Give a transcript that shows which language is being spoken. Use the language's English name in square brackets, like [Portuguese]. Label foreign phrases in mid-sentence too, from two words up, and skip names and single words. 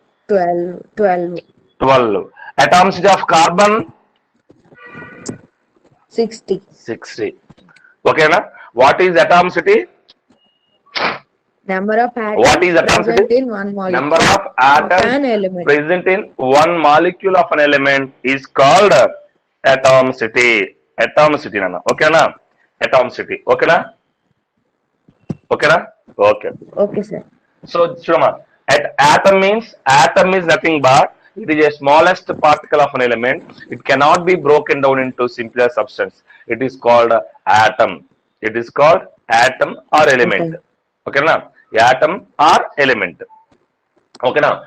[English] 12. Atomicity of carbon? 60. Okay na? What is atomicity? Number of atoms What is atomicity? present in one molecule Number of atoms of an element. present in one molecule of an element is called atomicity. Atomicity nana. Okay na? Atomicity. Okay na? Okay na? Okay. Okay, sir. So Shuma, atom is nothing but it is a smallest particle of an element. It cannot be broken down into simpler substance. It is called atom. It is called atom or element. Okay na? Atom or element. Okay na?